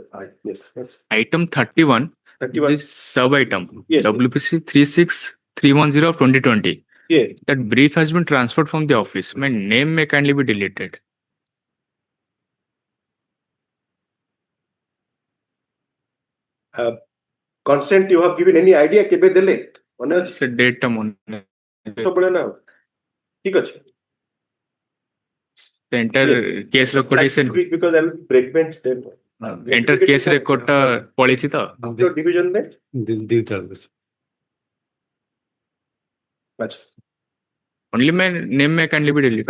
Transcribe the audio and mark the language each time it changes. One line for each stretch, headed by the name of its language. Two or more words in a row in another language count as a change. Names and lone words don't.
English: Yes. Yes. Item 31, 31. this sub item, Yes. WPC 36310 of 2020. Yeah. That brief has been transferred from the office. My name may kindly be deleted. Consent you have given any idea
Odia: କେବେ ଦେଲେ? ମନେ ଅଛି?
English: It's a date on
Odia: ସବୁବେଳେ ନା. ଠିକ ଅଛି.
English: the entire case record is in Because I will break bench then. entire case record policy to After division then. That's only my name may kindly be deleted.